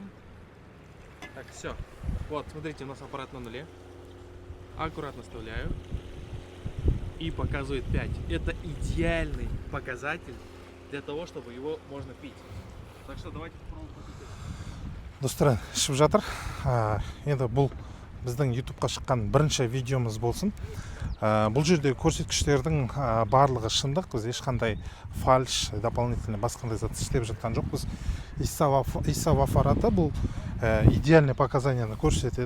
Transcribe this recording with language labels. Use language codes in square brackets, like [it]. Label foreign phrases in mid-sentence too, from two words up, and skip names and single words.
[ru] Так, все. Вот, смотрите, у нас аппарат на нуле. Аккуратно вставляю. И показывает 5. Это идеальный показатель для того, чтобы его можно пить. Так что давайте попробуем попить. [kk] Достар, ішіп жатыр. Енді бұл біздің YouTube-қа шыққан бірінші видеомыз болсын. Бұл жерде көрсеткіштердің барлығы шындық. Біз ешқандай фальш, дополнительный басқандай зат істеп жатқан жоқпыз. ИСАФ аппараты бұл [ru] идеальный показанияны [kk] көрсетеді.